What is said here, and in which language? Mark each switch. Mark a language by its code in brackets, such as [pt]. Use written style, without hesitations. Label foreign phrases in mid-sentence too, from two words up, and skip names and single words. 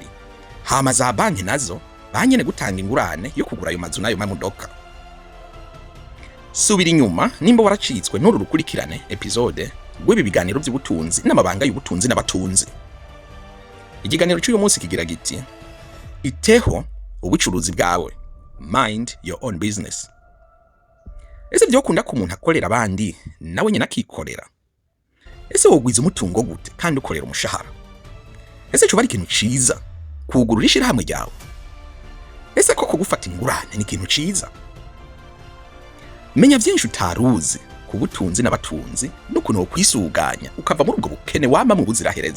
[rn] Hama za banki nazo banyene gutanga ingurane yo kugura ayo mazu n'ayo mamodoka. Subira inyuma nimba waracitswe n'uru rukurikirane episode rw'ibi biganiro by'ubutunzi n'amabanga y'ubutunzi n'abatunzi. Ikiganiro cy'uyu munsi kigira giti: iteho ubucuruzi bwawe, [en] mind your own business. [rn] Ese byokunda ko umuntu akorera abandi nawe nyine akikorera? Ese wogwiza umutungo gute kandi ukorera umushahara? Ese cyo bari ikintu ciza kugurura ishirahamwe ryawe? Ese koko gufata ingurane ni ikintu ciza? Menya byinshi utaruzi ku butunzi n'abatunzi n'ukuntu kwisuganya ukava muri ubwo bukene wama mu buziraherezo.